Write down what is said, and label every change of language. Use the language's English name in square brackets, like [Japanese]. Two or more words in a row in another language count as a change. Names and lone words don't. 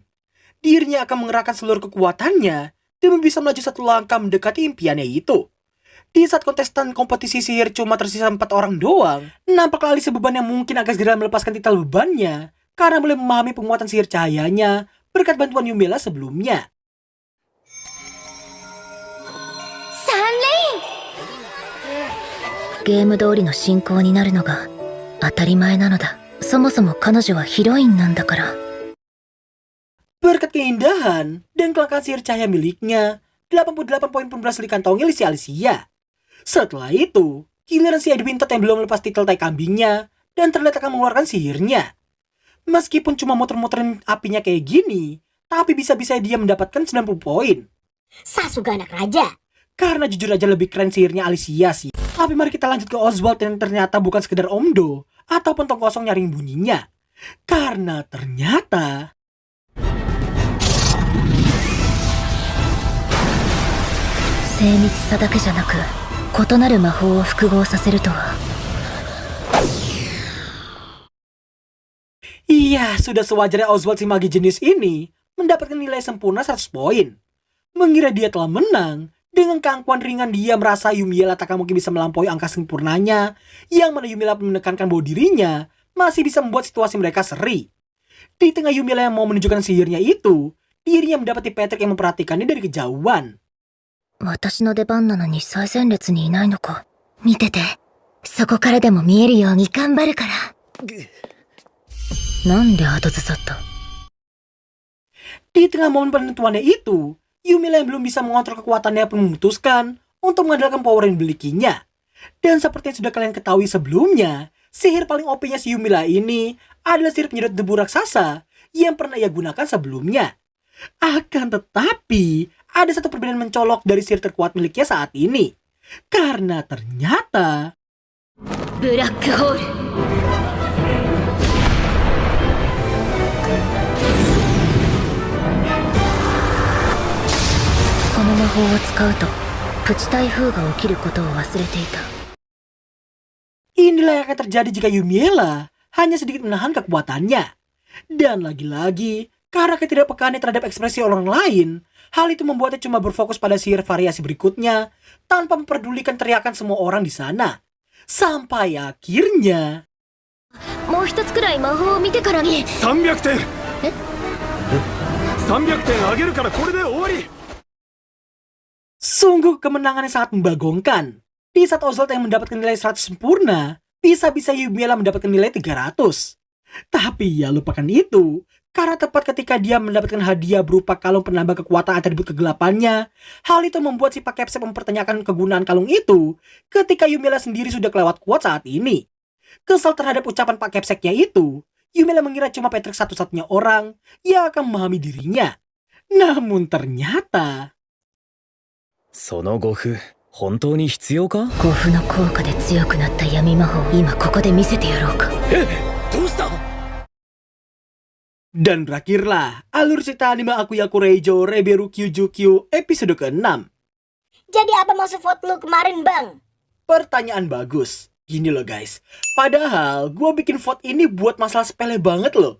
[Indonesian] Dirinya akan mengerahkan seluruh kekuatannya demi bisa melaju satu langkah mendekati impiannya itu. Di saat kontestan kompetisi sihir cuma tersisa 4 orang doang, nampaknya alih beban yang mungkin agak segera melepaskan titel bebannya karena mulai memahami penguatan sihir cahayanya berkat bantuan Yumela sebelumnya. [Japanese] ゲーム通りの進行になるのが当たり前なのだ。そもそも彼女はヒロインなんだから。 [Indonesian] Berkat keindahan dan kelangkaan sihir cahaya miliknya, 88 poin pun berhasil dikantongi oleh si Alicia. Setelah itu, giliran si Eddie Wintot yang belum lepas titel tai kambingnya dan terlihat akan mengeluarkan sihirnya. Meskipun cuma muter-muterin apinya kayak gini, tapi bisa-bisa dia mendapatkan 90 poin. さすが anak raja. Karena jujur aja lebih keren sihirnya Alicia sih. Tapi mari kita lanjut ke Oswald yang ternyata bukan sekedar omdo ataupun tong kosong nyaring bunyinya. Karena ternyata [Japanese] 精密さだけじゃなく異なる魔法を複合させるとは。 [Indonesian] Iya, sudah sewajarnya Oswald si mage jenius ini mendapatkan nilai sempurna 100 poin. Mengira dia telah menang, dengan keangkuhan ringan dia merasa Yumiela tak mungkin bisa melampaui angka sempurnanya, yang mana Yumiela menekankan bahwa dirinya masih bisa membuat situasi mereka seri. Di tengah Yumiela yang mau menunjukkan sihirnya itu, dirinya mendapati Patrick yang memperhatikannya dari kejauhan. [Japanese] 私の出番なのに最前列にいないのか。見てて。そこからでも見えるように頑張るから。なんで後ずさった。 [Indonesian] Di tengah momen penentuannya itu, Yumiela yang belum bisa mengontrol kekuatannya pun memutuskan untuk mengandalkan power yang dimilikinya. Dan seperti yang sudah kalian ketahui sebelumnya, sihir paling OP-nya si Yumiela ini adalah sihir penyedot debu raksasa yang pernah ia gunakan sebelumnya. Akan tetapi, ada satu perbedaan mencolok dari sihir terkuat miliknya saat ini. Karena ternyata [Japanese] ブラックホール。この魔法を使うとプチ台風が起きることを忘れていた。 [Indonesian] inilah yang akan terjadi jika Yumiela hanya sedikit menahan kekuatannya. Dan lagi-lagi, karena ketidakpekaannya terhadap ekspresi orang lain, hal itu membuatnya cuma berfokus pada sihir variasi berikutnya tanpa memperdulikan teriakan semua orang di sana. Sampai akhirnya [Japanese] もう一つくらい魔法を見てからに。 300点。え 300点あげるからこれで終わり。 [Indonesian] sungguh kemenangan yang sangat membagongkan. Di saat Oswald yang mendapatkan nilai 100 sempurna, bisa-bisa Yumiela mendapatkan nilai 300. Tapi ya lupakan itu, Karena tepat ketika dia mendapatkan hadiah berupa kalung penambah kekuatan atribut kegelapannya, hal itu membuat si Pak Kepsek mempertanyakan kegunaan kalung itu ketika Yumiela sendiri sudah kelewat kuat saat ini. Kesal terhadap ucapan Pak Kepseknya itu, Yumiela mengira cuma Patrick satu-satunya orang yang akan memahami dirinya. Namun ternyata... [Japanese] その護符本当に必要か？護符の効果で強くなった闇魔法を今ここで見せてやろうか。どうした？ [Indonesian] Dan berakhirlah alur cerita anime Akuyaku Reijo Reberu Kyujukyu episode ke-6. Jadi apa maksud vote lu kemarin, Bang? Pertanyaan bagus. Gini loh guys, padahal gue bikin vote ini buat masalah sepele banget loh.